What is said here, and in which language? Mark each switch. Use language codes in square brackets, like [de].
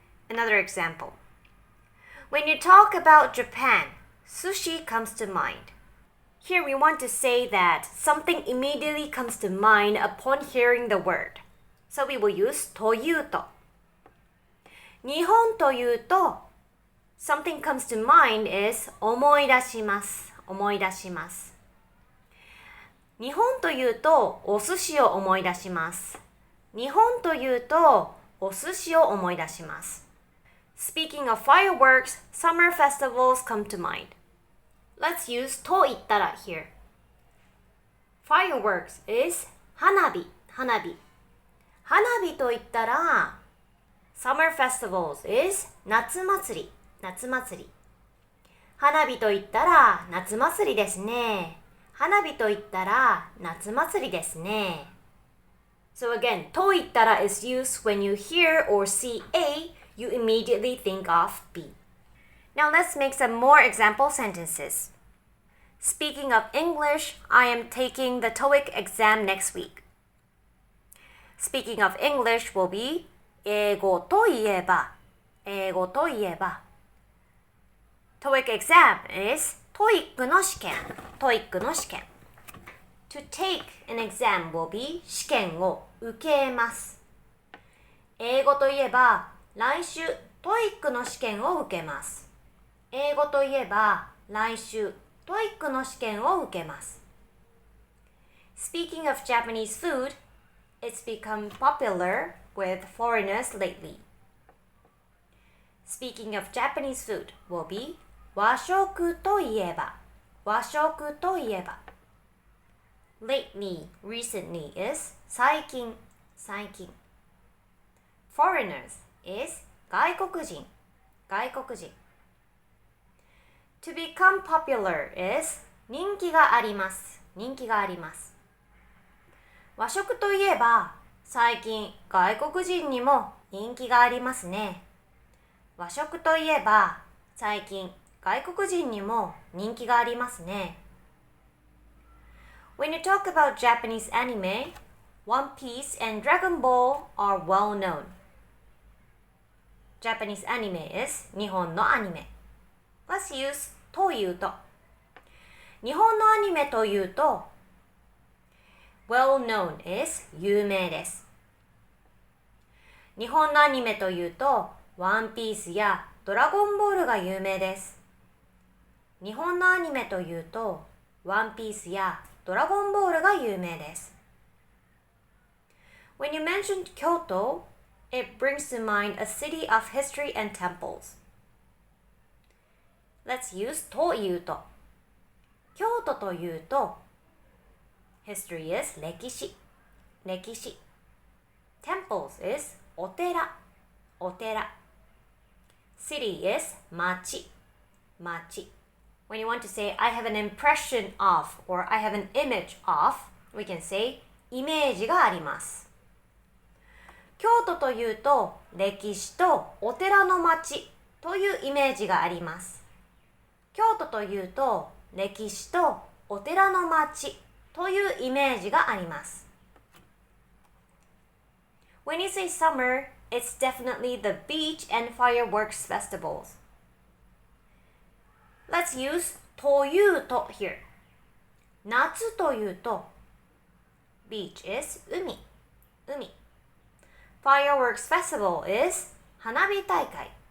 [en] Another example. When you talk about Japan, sushi comes to mind. Here we want to say that something immediately comes to mind upon hearing the word. So we will use というと。 [ja] 日本というと [en] something comes to mind is [ja] 思い出します。思い出します。日本というとお寿司を思い出します。日本というとお寿司を思い出します。 [en] Speaking of fireworks, summer festivals come to mind. Let's use と言ったら here. Fireworks is 花火、花火。 [ja] 花火と言ったら [en] Summer festivals is 夏祭り、夏祭り。 [ja] 花火と言ったら夏祭りですね。花火と言ったら夏祭りですね。 [en] So again, と言ったら is used when you hear or see A, you immediately think of B. Now let's make some more example sentences. Speaking of English, I am taking the TOEIC exam next week. Speaking of English will be [ja] 英語といえば、英語といえば。 [en] TOEIC exam is [ja] トイックの試験、トイックの試験。 [en] To take an exam will be [ja] 試験を受けます。英語といえば、来週トイックの試験を受けます。英語といえば、来週トイックの試験を受けます。 [en] Speaking of Japanese food, it's become popular with foreigners lately. Speaking of Japanese food will be [ja] 和食といえば、和食といえば。 [en] Lately, recently is 最近、最近。 Foreigners is 外国人、外国人。 To become popular is [ja] 人気があります、人気があります。和食といえば、最近外国人にも人気がありますね。和食といえば、最近外国人にも人気がありますね。 [en] When you talk about Japanese anime, One Piece and Dragon Ball are well known. Japanese anime is 日本のアニメ。 Let's use というと。 [ja] 日本のアニメというと、 [en] well known is [ja] 有名です。日本のアニメというと、ワンピースやドラゴンボールが有名です。日本のアニメというと、ワンピースやドラゴンボールが有名です。 [en] When you mentioned Kyoto, it brings to mind a city of history and temples. Let's use というと。 [ja] 京都というと、 [en] History is [ja] 歴史。 [en] Temples is お寺。 City is 町。When you want to say, I have an impression of, or I have an image of, we can say, [ja] イメージがあります。京都というと、歴史とお寺の町というイメージがあります。京都というと、歴史とお寺の町というイメージがあります。 [en] When you say summer, it's definitely the beach and fireworks festivals. Let's use というと here. [ja] 夏というと [en] beach is [ja] 海。 [en] Fireworks festival is 花火大会。